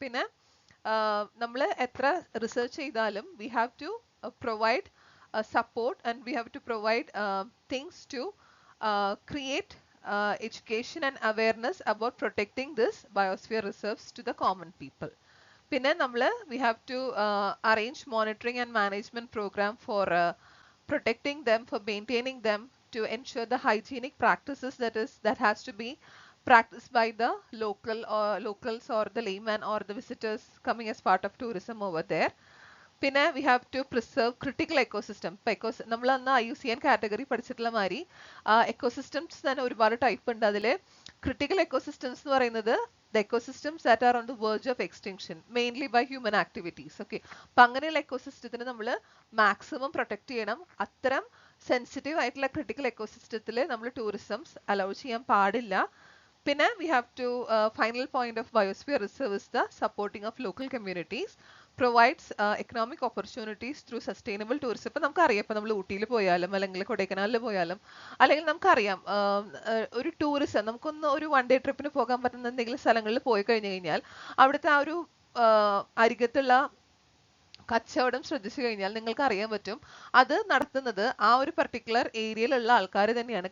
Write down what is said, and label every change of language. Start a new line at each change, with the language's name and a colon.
Malayalam: പിന്നെ നമ്മൾ എത്ര റിസർച്ച് ചെയ്താലും
English: We have to provide support and we have to provide things to create education and awareness about protecting this biosphere reserves to the common people. പിന്നെ നമ്മൾ we have to arrange monitoring and management program for protecting them, for maintaining them, to ensure the hygienic practices that has to be practiced by the locals or the layman or the visitors coming as part of tourism over there.
Malayalam: പിന്നെ
English: We have to preserve critical ecosystem.
Malayalam: ഇപ്പം നമ്മൾ അന്ന് IUCN category പഠിച്ചിട്ടുള്ള മാതിരി ecosystems തന്നെ ഒരുപാട് type ഉണ്ട്. അതിൽ ക്രിട്ടിക്കൽ എക്കോസിസ്റ്റംസ് എന്ന് പറയുന്നത്
English: the ecosystems that are on the verge of extinction, mainly by human activities.
Malayalam: Okay, അപ്പം അങ്ങനെയുള്ള എക്കോസിസ്റ്റത്തിന് നമ്മൾ മാക്സിമം പ്രൊട്ടക്ട് ചെയ്യണം. അത്തരം സെൻസിറ്റീവ് ആയിട്ടുള്ള ക്രിട്ടിക്കൽ എക്കോസിസ്റ്റത്തിൽ നമ്മൾ ടൂറിസംസ് അലൗ ചെയ്യാൻ പാടില്ല.
English: പിന്നെ we have to final point of biosphere reserve is the supporting of local communities, provides economic opportunities through sustainable tourism.
Malayalam: ഇപ്പം നമുക്കറിയാം, ഇപ്പം നമ്മൾ ഊട്ടിയിൽ പോയാലും അല്ലെങ്കിൽ കൊടൈക്കനാലിൽ പോയാലും അല്ലെങ്കിൽ നമുക്കറിയാം ഒരു ടൂറിസം നമുക്കൊന്ന് ഒരു വൺ ഡേ ട്രിപ്പിന് പോകാൻ പറ്റുന്ന എന്തെങ്കിലും സ്ഥലങ്ങളിൽ പോയി കഴിഞ്ഞു കഴിഞ്ഞാൽ അവിടുത്തെ ആ ഒരു അരികത്തുള്ള കച്ചവടം ശ്രദ്ധിച്ചു കഴിഞ്ഞാൽ നിങ്ങൾക്ക് അറിയാൻ പറ്റും അത് നടത്തുന്നത് ആ ഒരു പർട്ടിക്കുലർ ഏരിയയിലുള്ള ആൾക്കാർ തന്നെയാണ്.